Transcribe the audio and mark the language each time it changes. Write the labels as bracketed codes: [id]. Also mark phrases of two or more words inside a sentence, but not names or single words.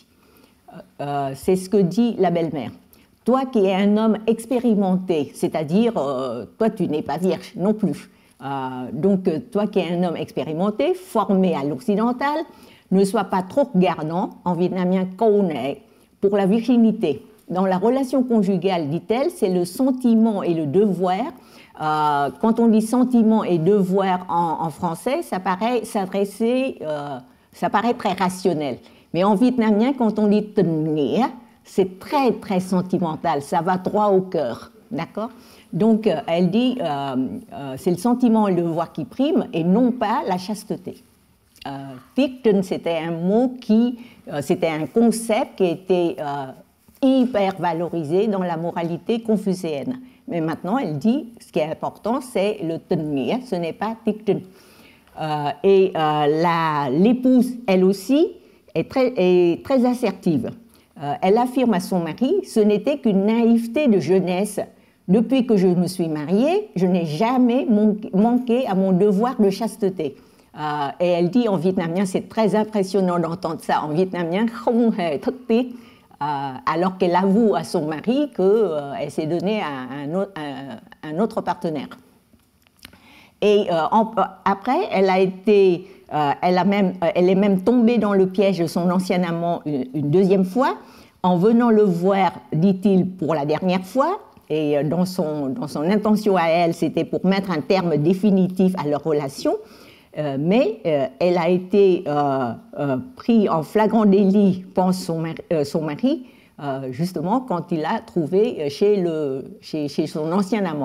[fr] C'est ce que dit la belle-mère. Toi qui es un homme expérimenté, c'est-à-dire toi tu n'es pas vierge non plus, donc toi qui es un homme expérimenté, formé à l'occidental, ne sois pas trop regardant, en vietnamien [vi] câu nệ, [fr] pour la virginité. Dans la relation conjugale, dit-elle, c'est le sentiment et le devoir. Quand on dit sentiment et devoir en français, ça paraît très rationnel. Mais en vietnamien, quand on dit [vi] tình nghĩa, [fr] c'est très, très sentimental, ça va droit au cœur, d'accord? Donc, elle dit, c'est le sentiment et le devoir qui priment, et non pas la chasteté. [vi] Tiết trinh, [fr] c'était un mot c'était un concept qui était hyper valorisé dans la moralité confucéenne. Mais maintenant, elle dit, ce qui est important, c'est le [vi] tình nghĩa, [fr] ce n'est pas [vi] tiết trinh. [fr] L'épouse, elle aussi, est très assertive. Elle affirme à son mari, ce n'était qu'une naïveté de jeunesse. Depuis que je me suis mariée, je n'ai jamais manqué à mon devoir de chasteté. Et elle dit en vietnamien, c'est très impressionnant d'entendre ça en vietnamien, [vi] không hề thất tiết, [fr] alors qu'elle avoue à son mari qu'elle s'est donnée à un autre partenaire. Et après, elle est même tombée dans le piège de son ancien amant une deuxième fois, en venant le voir, dit-il, pour la dernière fois, et dans son intention à elle, c'était pour mettre un terme définitif à leur relation, mais elle a été prise en flagrant délit, pense son mari, justement quand il l'a trouvée chez son ancien amant.